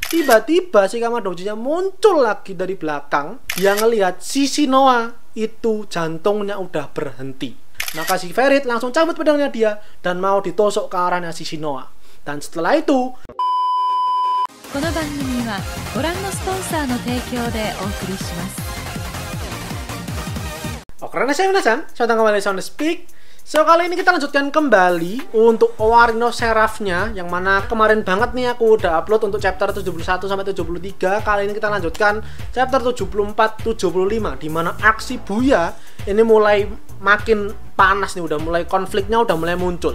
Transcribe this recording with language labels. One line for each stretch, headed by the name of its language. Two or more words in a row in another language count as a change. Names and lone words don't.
Indonesian: Tiba-tiba si Kamadoji-nya muncul lagi dari belakang. Dia ngelihat si Shinoa itu jantungnya udah berhenti. Maka si Ferit langsung cabut pedangnya dia dan mau ditusuk ke arahnya si Shinoa. Dan setelah itu,
Japanese: この番組はご覧のスポンサーの提供でお送りします。
Indonesian: Oke, saya Minasan, datang kembali di Sound Speak. So, kali ini kita lanjutkan kembali untuk Owarino Seraphnya, yang mana kemarin banget nih aku udah upload untuk chapter 71 sampai 73. Kali ini kita lanjutkan chapter 74-75, di mana aksi Buya ini mulai makin panas nih, udah mulai konfliknya udah mulai muncul.